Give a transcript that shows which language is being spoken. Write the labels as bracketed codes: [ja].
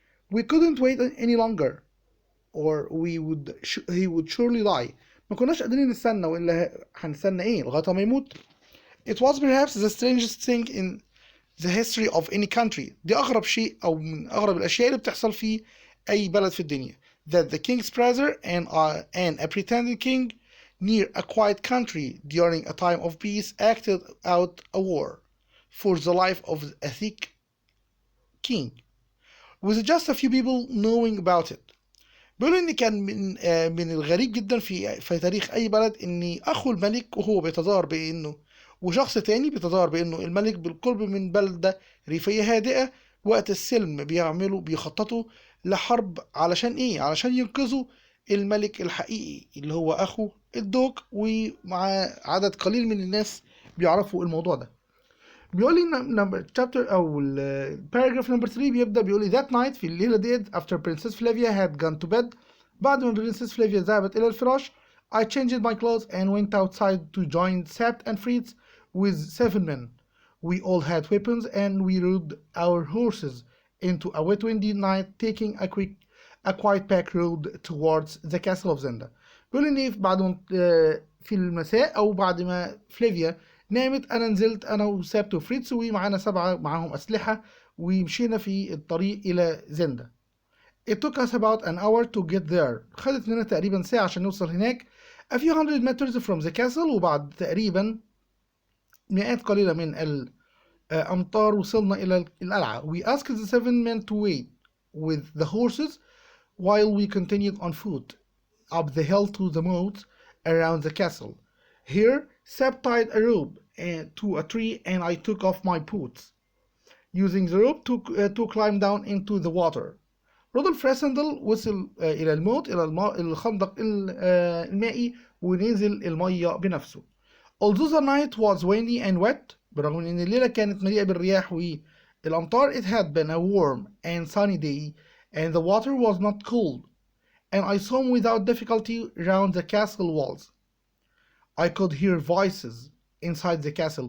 [en] We couldn't wait any longer or he would surely die. [ar] ما كناش قادرين نستنى، وإلا هنستنى إيه لغاية ما يموت. [en] It was perhaps the strangest thing in the history of any country. [ar] دي أغرب شيء أو من أغرب الأشياء اللي بتحصل في أي بلد في الدنيا. [en] That the king's brother and a pretended king near a quiet country during a time of peace acted out a war for the life of a thick king with just a few people knowing about it. [ar] بيقولوا ان كان من الغريب جدا في تاريخ اي بلد ان اخو الملك وهو بيتظاهر بانه وشخص تاني بيتظاهر بانه الملك بالقرب من بلدة ريفية هادئة وقت السلم بيخططوا لحرب علشان ايه؟ علشان ينقذوا الملك الحقيقي اللي هو اخو الدوق، ومع عدد قليل من الناس بيعرفوا الموضوع ده. بيقول لي chapter أو paragraph number 3 بيبدأ بيقول لي [en] that night [ar] في الليلة ديت [en] after Princess Flavia had gone to bed، [ar] بعد ما Princess Flavia ذهبت إلى الفراش، [en] I changed my clothes and went outside to join Sabt and Fritz with 7 men. We all had weapons and we rode our horses into a wet windy night taking a quiet back road towards the castle of Zenda. [ar] بيقول لي بعد ما في المساء أو بعد ما فلافيا نامت أنا نزلت أنا وسابت وفريتس ومعانا 7 معاهم أسلحة ومشينا في الطريق إلى زندا. [en] It took us about an hour to get there. [ar] خدت لنا تقريبا ساعة عشان نوصل هناك. [en] A few hundred meters from the castle، [ar] وبعد تقريبا مئات قليلة من الأمتار وصلنا إلى القلعة. [en] We asked the 7 men to wait with the horses while we continued on foot up the hill to the moat around the castle. Here, Seb tied a rope to a tree and I took off my boots, using the rope to climb down into the water. [ar] رودولف راسندل وصل إلى الموت إلى الخندق المائي ونزل المية بنفسه. [en] Although the night was windy and wet، [ar] برغم إن الليلة كانت مليئة بالرياح والأمطار، [en] it had been a warm and sunny day and the water was not cold, and I swam without difficulty round the castle walls. I could hear voices inside the castle.